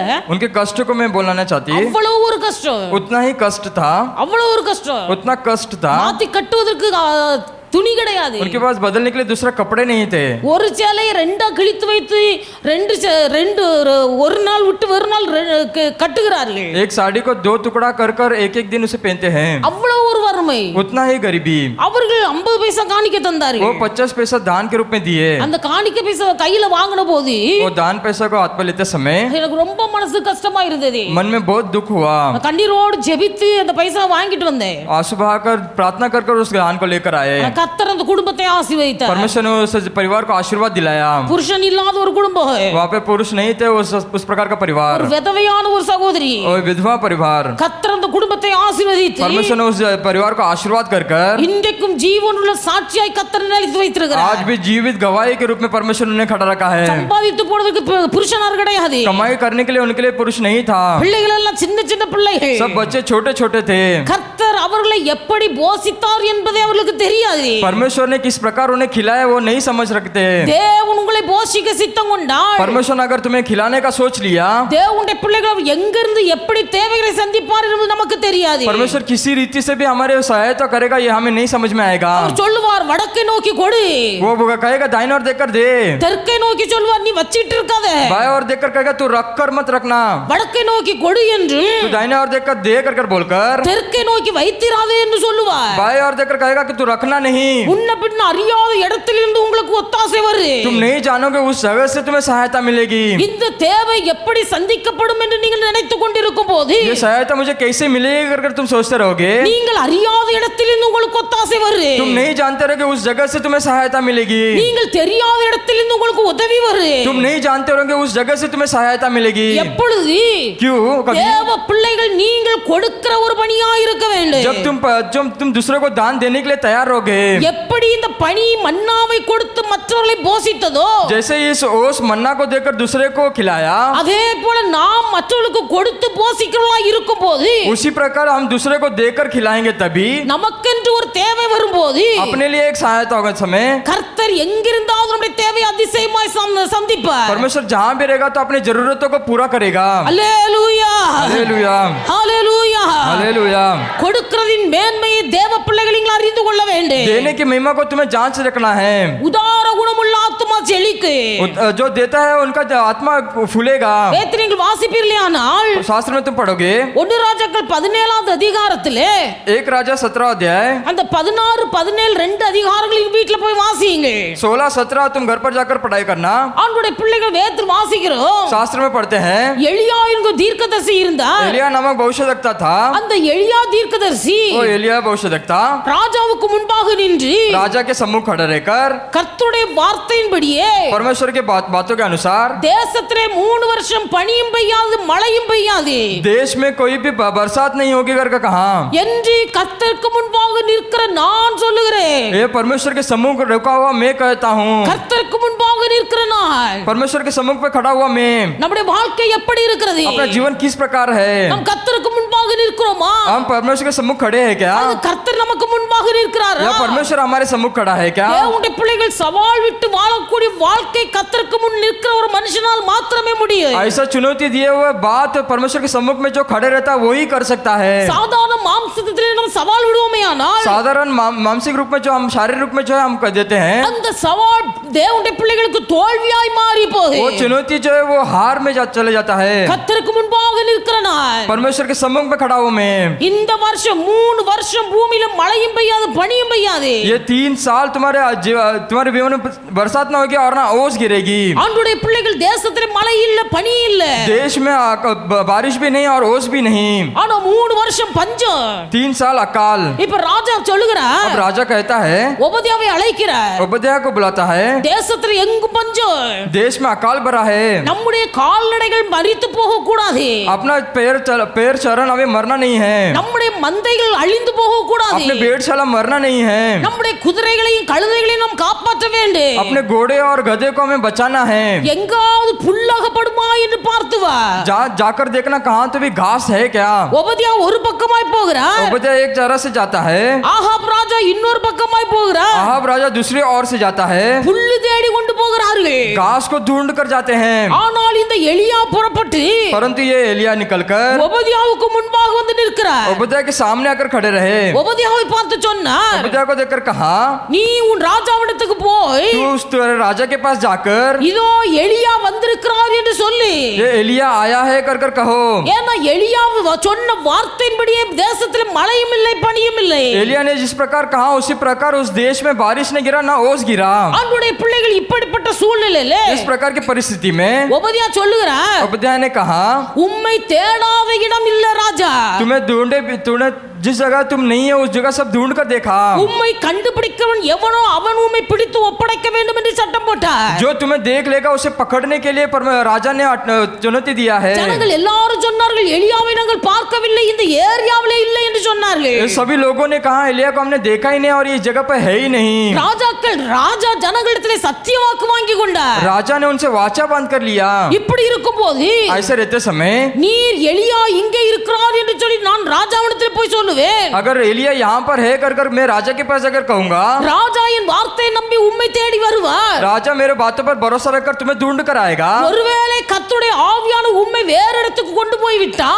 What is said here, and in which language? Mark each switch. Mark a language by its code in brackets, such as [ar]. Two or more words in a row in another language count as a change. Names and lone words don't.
[hi] उनके कष्ट को मैं बोलना चाहती. [ta] அவ்வளவு ஒரு கஷ்டம், [hi] उतना ही कष्ट था, [ta] அவ்வளவு ஒரு கஷ்டம். [hi] उतना कष्ट था. [ta] மாத்தி கட்டுவதற்கு துணி கிடையாது. [hi] उनके पास बदलने के लिए दूसरा कपड़े नहीं थे. [ta] ஒரு சேலையை ரெண்டா கிழித்து வைத்து ரெண்டு ஒரு நாள் விட்டு ஒரு நாள் கட்டுகிறார்கள். [hi] एक साड़ी को 2 टुकड़ा कर एक दिन उसे पहनते हैं. [ta] அவ்வளவு ஒரு வறுமை. [hi] उतना ही गरीबी. [ta] அவர்கள் 50 பைசா காணிக்க தந்தார்கள். [hi] वो 50 पैसा दान के रूप में दिए. [ta] அந்த காணிக்க பைசா கையில வாங்கின போது [hi] वो दान पैसा को हाथ पर लेते समय [ta] எனக்கு ரொம்ப மனசு கஷ்டமா இருந்தது. [hi] मन में बहुत दुख हुआ. [ta] கண்ணீரோடு ஜெபித்து அந்த பைசா வாங்கிட்டு வந்தேன். [hi] आंसू बहाकर प्रार्थना कर उस दान को लेकर आए. [ta] கர்த்தர் அந்த குடும்பத்தை ஆசீர்வதித்தார். [hi] परमेश्वर ने उस परिवार को आशीर्वाद दिलाया. [ta] புருஷன் இல்லாத ஒரு குடும்பம், [hi] वहाँ पे पुरुष नहीं थे, उस प्रकार का परिवार, [ta] ஒரு விதவையான ஒரு சகோதரி, [hi] और विधवा परिवार. [ta] கர்த்தர் அந்த குடும்பத்தை ஆசீர்வதித்து [hi] परमेश्वर ने उस परिवार को आशीर्वाद कर [ta] இன்றைக்கும் ஜீவனுள்ள சாட்சியாய் கர்த்தர் நிலைத்து வைத்திருக்கிறார். [hi] आज भी जीवित गवाही के रूप में परमेश्वर ने खड़ा रखा है. [ta] சம்பாதித்து போடுவதற்கு புருஷனார் கிடையாது. [hi] कमाई करने के लिए उनके लिए पुरुष नहीं था. [ta] பிள்ளைகள் எல்லாம் சின்ன சின்ன பிள்ளைகள். [hi] सब बच्चे छोटे छोटे थे. [ta] கர்த்தர் அவர்களை எப்படி போஷித்தார் என்பதே அவர்களுக்கு தெரியாது. [hi] परमेश्वर ने किस प्रकार उन्हें खिलाया वो नहीं समझ रखते. [ta] தேவன் உங்களை போஷிக்க சித்தம் கொண்டால், [hi] परमेश्वर ने अगर तुम्हें खिलाने का सोच लिया, [ta] தேவனுடைய பிள்ளைகள் எங்கிருந்து எப்படி தேவைகளை சந்திப்பார் என்பது நமக்கு தெரியாது. [hi] परमेश्वर किसी रीति से भी हमारे सहायता करेगा ये हमें नहीं समझ में आएगा. [ta] அவர் சொல்லுவார், வடக்கை நோக்கி கொடு, [hi] वो कहेगा दाहिने ओर देखकर दे. [ta] தெற்கை நோக்கி சொல்லுவார், நீ வச்சிட்டு இருக்காத, [hi] बाएं ओर देखकर कहेगा तू रख कर मत रखना. [ta] வடக்கை நோக்கி கொடு என்று [hi] तू दाहिने ओर देखकर दे कर बोलकर [ta] தெற்கை நோக்கி வைத்திராதே என்று சொல்லுவார். [hi] बाएं ओर देखकर कहेगा कि तू रखना नहीं. [ta] முன்ன பின்ன அறியாத இடத்திலிருந்து உங்களுக்கு ஒத்தாசை ஒத்தாசை வரு. [hi] तुम नहीं जानोगे उस जगह से तुम्हें सहायता मिलेगी। [ta] இந்த தேவை எப்படி சந்திக்கப்படும் என்று நீங்கள் நினைத்துக் கொண்டிருக்கும் போது [hi] ये सहायता मुझे कैसे मिलेगी कर तुम सोचते रहोगे। [ta] நீங்கள் அறியாத இடத்திலிருந்து உங்களுக்கு ஒத்தாசை வரு. [hi] तुम नहीं जानते रहोगे उस जगह से तुम्हें सहायता मिलेगी। [ta] நீங்கள் தெரியாத இடத்திலிருந்து உங்களுக்கு உதவி வரு. [hi] तुम नहीं जानते रहोगे उस जगह से तुम्हें सहायता मिलेगी। [ta] எப்பொழுது [hi] क्यों? कभी [ta] தேவ பிள்ளைகள் நீங்கள் கொடுக்கிற ஒரு பணியா இருக்க வேண்டும். [hi] जब तुम दूसरे को दान देने के लिए तैयार रहोगे। [ta] எப்படி இந்த பணி மன்னாவை கொடுத்து மற்றவர்களை போஷித்ததோ [hi] जैसे इस ओस मन्ना को देकर दूसरे को खिलाया, [ta] அதே போல நாம் மற்றவர்களுக்கு கொடுத்து போஷிக்கிறவர்களா இருக்கும் போது [hi] उसी प्रकार हम दूसरे को देकर खिलाएंगे तभी [ta] நமக்கென்று ஒரு தேவை வரும்போது [hi] अपने लिए एक सहायता होगा। समय [ta] கர்த்தர் எங்கிருந்தாவது நம்முடைய தேவை அதிசயமாய் சந்திப்பார். [hi] परमेश्वर जहाँ भी रहेगा तो अपनी जरूरतों को पूरा करेगा। [ta] அல்லேலூயா [hi] हालेलुया [ta] அல்லேலூயா. [hi] हालेलुया। [ta] கொடுக்கிறதின் மேன்மையை தேவ பிள்ளைகள் நீங்கள் அறிந்து கொள்ள வேண்டும். [hi] देने की महिमा को तुम्हें जांच रखना है। [ta] உதார குணமுள்ள ஆத்துமா செழிக்கு. [hi] जो देता है उनका आत्मा फूलेगा। [ta] வேதத்தை நீங்கள் வாசிப்பீர்களானால் [hi] शास्त्र में तुम पढ़ोगे [ta] 1 ராஜாக்கள் 17வது அதிகாரத்திலே [hi] 1 राजा 17 अध्याय [ta] அந்த 16 17 2 அதிகாரங்களின் வீட்ல போய் வாசியுங்க. [hi] 16 17 तुम घर पर जाकर पढ़ाई करना। [ta] ஆண்டவருடைய பிள்ளைகள் வேதத்தில் வாசிக்கிறோம். [hi] शास्त्र में पढ़ते हैं [ta] எலியா என்கிற தீர்க்கதரிசி இருந்தார். [hi] एलिया नामक भविष्यद्वक्ता था। [ta] அந்த எலியா தீர்க்கதரிசி [hi] वो एलिया भविष्यद्वक्ता [ta] ராஜாவுக்கு முன்பாக நின்று [hi] राजा के सम्मुख खड़े रहकर [ta] கர்த்தருடைய வார்த்தையின்படியே [hi] परमेश्वर के बातों के अनुसार [ta] தேசத்திலே 3 வருஷம் பனியும் பெய்யாது மழையும் பெய்யாது [hi] देश में कोई भी बरसात नहीं होगी करके कहा। [ta] என்று கர்த்தருக்கு முன்பாக நிற்கிற நான் சொல்லுகிறேன். [hi] ये परमेश्वर के सम्मुख रुका हुआ मैं कहता हूँ। [ta] கர்த்தருக்கு முன்பாக நிற்கிற நான் [hi] परमेश्वर के सम्मुख पे खड़ा हुआ मैं। [ta] நம்முடைய வாழ்க்கை எப்படி இருக்கிறது? [hi] अपना जीवन किस प्रकार है? [ta] நாம் கர்த்தருக்கு முன்பாக நிற்கிறோமா? [hi] हम परमेश्वर के सम्मुख खड़े हैं क्या? [ta] அது கர்த்தர் நமக்கு முன்பாக நிற்கிறாரா? [hi] या परमेश्वर हमारे सम्मुख खड़ा है क्या? [ta] தேவனுடைய பிள்ளைகள் சவால் விட்டு வாழக்கூடிய வாழ்க்கை கர்த்தருக்கு முன் நிற்கிற ஒரு மனுஷனால் மாத்திரமே முடியும். [hi] ऐसा चुनौती दिए हुए बात परमेश्वर के सम्मुख में जो खड़े रहता है वही कर सकता है। [ta] சாதாரண மாம்சத்திலே நாம் சவால் விடுவோமேயானால் [hi] साधारण मानसिक रूप में जो हम शारीरिक रूप में जो है हम कर देते हैं, [ta] அந்த சவால் தேவனுடைய பிள்ளைகளுக்கு தோல்வியாய் மாறி போகுது. [hi] वो चुनौती जो है वो हार में चले जाता है। [ta] கர்த்தருக்கு முன்பாக நிற்கிற நான் [hi] परमेश्वर के सम्मुख में खड़ा हुआ मैं। [ta] இந்த வருஷம் 3 வருஷம் பூமியில மழையும் பெய்யாது பனியும் பெய்யாது. [hi] ये 3 साल तुम्हारे जीवन में बरसात ना होगी और ना ओस गिरेगी। [ta] ஆண்டவருடைய பிள்ளைகள் தேசத்திலே மழை இல்ல பனி இல்ல. [hi] देश में बारिश भी नहीं और ओस भी नहीं। [ta] ஆனா 3 வருஷம் பஞ்சம். [hi] 3 साल अकाल। [ta] இப்ப ராஜா சொல்லுகிறார். [hi] अब राजा कहता है, [ta] உபதியாவை அழைக்கிறார். [hi] उपध्याय को बुलाता है, [ta] தேசத்துல எங்கு பஞ்சம். [hi] देश में अकाल भरा है। [ta] நம்முடைய கால்நடைகள் மரித்து போக கூடாது. [hi] अपना पैर चरण हमें मरना नहीं है। [ta] நம்முடைய மந்தைகள் அழிந்து போக கூடாது. [hi] अपने भेड़शाला मरना नहीं है। [ta] நம்முடைய குதிரைகளையும் கழுதைகளையும் நாம் காப்பாற்ற வேண்டும். [hi] अपने घोड़े और गधे को हमें बचाना है। [ta] எங்காவது புல்லகப்படுமா என்று பார்த்து வா. [hi] जाकर देखना कहाँ तो भी घास है क्या। [ta] உபதியா ஒரு பக்கமாய் போகிறார். [hi] उपध्याय एक तरह से जाता है, [ta] ஆகாப் ராஜா இன்னொரு பக்கமாய் போகிறார். [hi] आहाब राजा दूसरी ओर से जाता है, [ta] புல்லு தேடி கொண்டு போகிறார்கள். [hi] घास को ढूंढ कर जाते हैं। [ta] ஆனால் இந்த எலியா புறப்பட்டு [hi] परंतु ये एलिया निकलकर [ta] உபதியாவுக்கு முன்பாக வந்து நிற்கிறார். [hi] उपध्याय के सामने आकर खड़े रहे। [ta] உபதியாவை பார்த்து சொன்னார், [hi] उपध्याय को देखकर कहा, [ta] நீ உன் ராஜாவிடத்துக்கு போய் [hi] तू उस राजा के पास जाकर [ta] இதோ எலியா வந்திருக்கிறார் என்று சொல்லி. [hi] ये एलिया आया है कर कहो। [ta] ஏன்னா எலியா சொன்ன வார்த்தையின்படியே தேசத்தில் மழையும் இல்லை பனியும் இல்லை. [hi] एलिया ने जिस प्रकार कहा उसी प्रकार उस देश में बारिश नहीं गिरा ना ओस गिरा। [ta] ஆண்டவருடைய பிள்ளைகள் இப்படிப்பட்ட சூழ்நிலையில [hi] इस प्रकार की परिस्थिति में [ta] உபதியா சொல்லுகிறார், [hi] उपध्याय ने कहा, [ta] உம்மை தேடாத இடம் இல்ல ராஜா. [hi] तूने जिस जगह तुम नहीं है उस जगह सब ढूंढ कर देखा। [ta] உம்மை கண்டுபிடிக்கிறவன் எவனோ அவன் உம்மை பிடித்து ஒப்படைக்க வேண்டும் என்று சட்டம் போட்டார். [hi] जो तुम्हें देख लेगा उसे पकड़ने के लिए राजा ने चुनौती दिया है। [ta] ஜனங்கள் எல்லாரும் சொன்னார்கள், எலியாவை நாங்கள் பார்க்கவில்லை, இந்த ஏரியாவிலே இல்லை என்று சொன்னார்கள். [hi] सभी लोगों ने कहा एलिया को हमने देखा ही नहीं और ये जगह पे है ही नहीं। [ta] ராஜா ஜனங்களிடத்திலே சத்தியவாக்கு வாங்கி கொண்டார். [hi] राजा ने उनसे वाचा बांध कर लिया। [ta] இப்படி இருக்கும்போது [hi] ऐसे रहते समय [ta] நீர் எலியா இங்கே இருக்கிறார் என்று சொல்லி நான் ராஜாவிடத்தில் போய் சொல்லுவேன். [hi] अगर एलिया यहाँ पर है कर मैं राजा के पास अगर कहूंगा, [ta] ராஜா என் வார்த்தையை நம்பி உம்மை தேடி வருவார். [hi] राजा मेरे बातों पर भरोसा रखकर तुम्हें ढूंढ कर आएगा। [ta] ஒருவேளை கர்த்தருடைய ஆவியான உம்மை வேற இடத்துக்கு கொண்டு போய் விட்டால்,